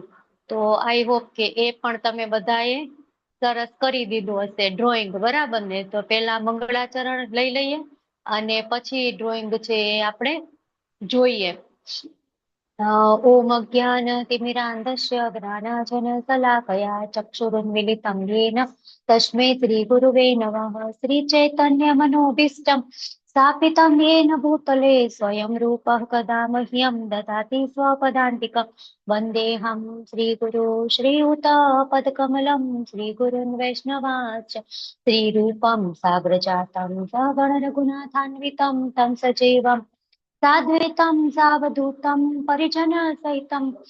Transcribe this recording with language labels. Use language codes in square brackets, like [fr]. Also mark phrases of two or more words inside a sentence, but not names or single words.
[gu] તો [en] I hope [gu] કે એ પણ તમે બધાએ સરસ કરી દીધું હશે. ડ્રોઈંગ બરાબર ને? તો પેલા મંગળાચરણ લઈ લઈએ અને પછી ડ્રોઈંગ છે એ આપણે જોઈએ. [sa] ઓમ અજ્ઞાનતિમિરાન્ધસ્ય જ્ઞાનાંજનશલાકયા ચક્ષુરુન્મિલિतं येन तस्मै श्रीगुरुवे नमः. श्रीचैतन्यमनोभीष्टं स्थापितं येन भूतले स्वयं रूपः कदा मह्यं ददाति स्वपदान्तिकं. वन्देऽहं श्रीगुरु श्रीयुतपदकमलं श्रीगुरुन् वैष्णवांश्च श्रीरूपं साग्रजातं सगणरघुनाथान्वितं तं सजीवं साद्वैतं सावधूतं परिजनसहितं